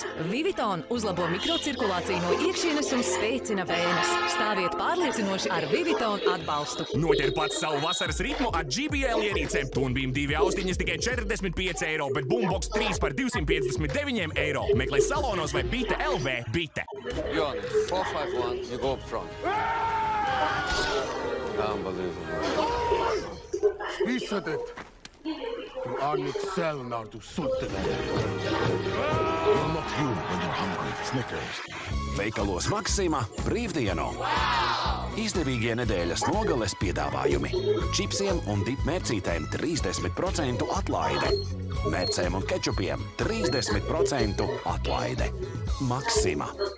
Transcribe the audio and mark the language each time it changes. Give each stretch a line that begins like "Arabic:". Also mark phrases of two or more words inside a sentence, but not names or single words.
Latvian: Vivitonu uzlabo mikrocirkulāciju no iekšienes un spēcina vēnes. Stāviet pārliecinoši ar Vivitonu atbalstu. Noķer pats savu vasaras ritmu ar GBL ierīcēm. Tunbīm 2 austiņas tikai €45, bet Boombox 3 par €259. Meklē salonos vai Bite LV. Bite.
English: You're on 451, you go up front. Unbelievable. Visadet! Du Arnik Selnardu Sultana. You're not human when you're hungry. Snickers.
Latvian: Veikalos Maksima brīvdienu. Izdevīgie nedēļas nogales piedāvājumi. Čipsiem un dipmērcītēm 30% atlaide. Mērcēm un kečupiem 30% atlaide. Maksima.